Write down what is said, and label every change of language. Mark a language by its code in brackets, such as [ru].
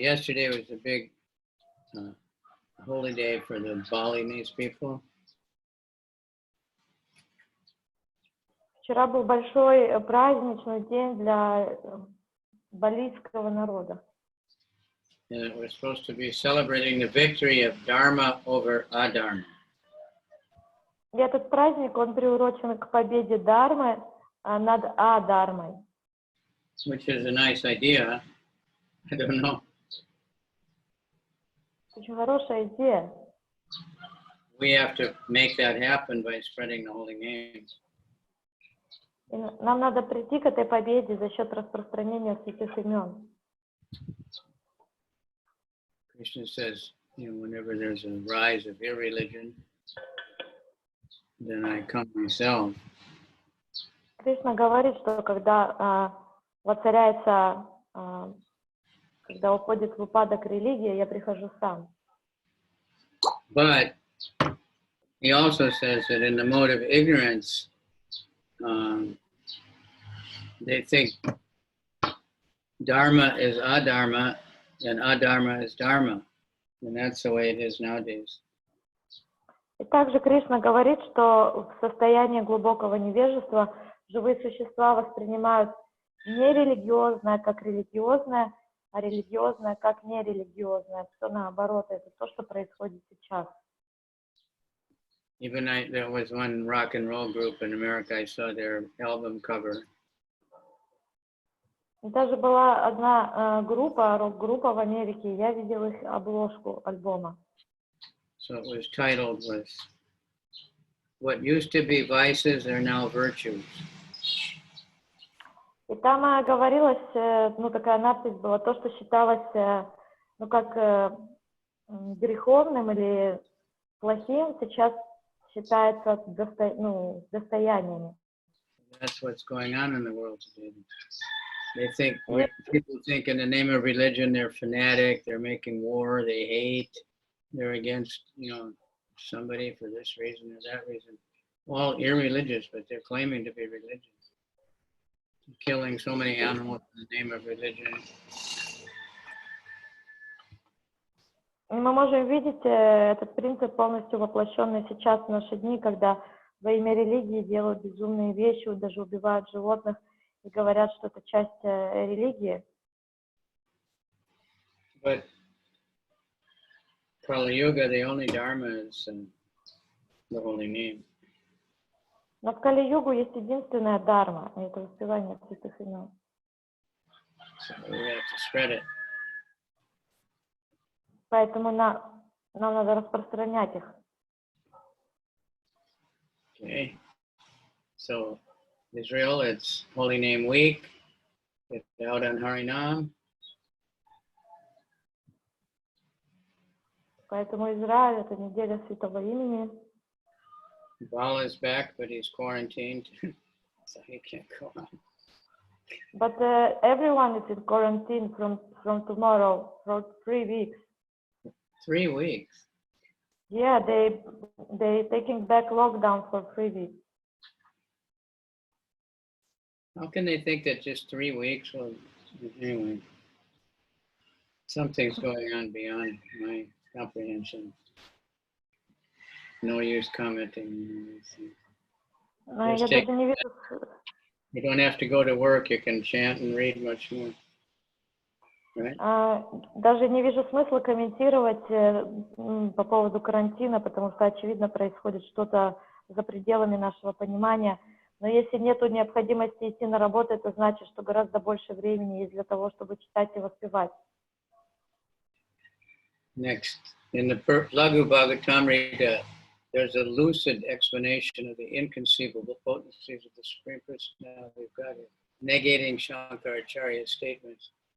[en] Yesterday was a big holy day for the Balinese people. [ru] Вчера был большой праздничный день для балийского народа. [en] And we're supposed to be celebrating the victory of Dharma over Adharma. [ru] И этот праздник, он приурочен к победе Дharмы над Адharмой. [en] Which is a nice idea. I don't know. [ru] Очень хорошая идея. [en] We have to make that happen by spreading the holy names. [ru] И нам надо прийти к этой победе за счет распространения святых имен. [en] Krishna says, whenever there's a rise of irreligion, then I come myself. [ru] Кришна говорит, что когда воцаряется, когда уходит в упадок религия, я прихожу сам. [en] But he also says that in the mode of ignorance, they think Dharma is adharma and adharma is dharma. And that's the way it is nowadays. [ru] И также Кришна говорит, что в состоянии глубокого невежества живые существа воспринимают нерелигиозное как религиозное, а религиозное как нерелигиозное. Все наоборот, это то, что происходит сейчас. [en] Even there was one rock and roll group in America, I saw their album cover. [ru] Даже была одна группа, рок-группа в Америке, я видел их обложку альбома. [en] So it was titled with "What used to be vices are now virtues." [ru] И там говорилось, ну такая надпись была, то, что считалось, ну как греховным или плохим, сейчас считается достояниями. [en] That's what's going on in the world today. They think, people think in the name of religion, they're fanatic, they're making war, they hate, they're against, somebody for this reason or that reason. All irreligious, but they're claiming to be religious. Killing so many animals in the name of religion. [ru] Мы можем видеть этот принцип полностью воплощенный сейчас в наши дни, когда во имя религии делают безумные вещи, даже убивают животных и говорят, что это часть религии. [en] But Kali Yuga, the only dharma is the holy name. [ru] Но в Кали-югу есть единственная дарма, и это воспевание святых имен. [en] So we have to spread it. [ru] Поэтому нам надо распространять их. [en] Okay. So Israel, it's Holy Name Week. It's out on Harinam. [ru] Поэтому Израиль — это неделя святого имени. [en] Bala is back, but he's quarantined, so he can't go on. But everyone is in quarantine from tomorrow for 3 weeks. 3 weeks. Yeah, they taking back lockdown for 3 weeks. How can they think that just 3 weeks? Well, anyway, something's going on beyond my comprehension. No use commenting. [ru] Я даже не вижу... [en] You don't have to go to work. You can chant and read much more. Right? [ru] Даже не вижу смысла комментировать по поводу карантина, потому что, очевидно, происходит что-то за пределами нашего понимания. Но если нет необходимости идти на работу, это значит, что гораздо больше времени есть для того, чтобы читать и воспевать. [en] Next, in the Lagu Bhagavatamrita, there's a lucid explanation of the inconceivable potencies of the Supreme Personality of Godhead, negating Shankaracharya's statements.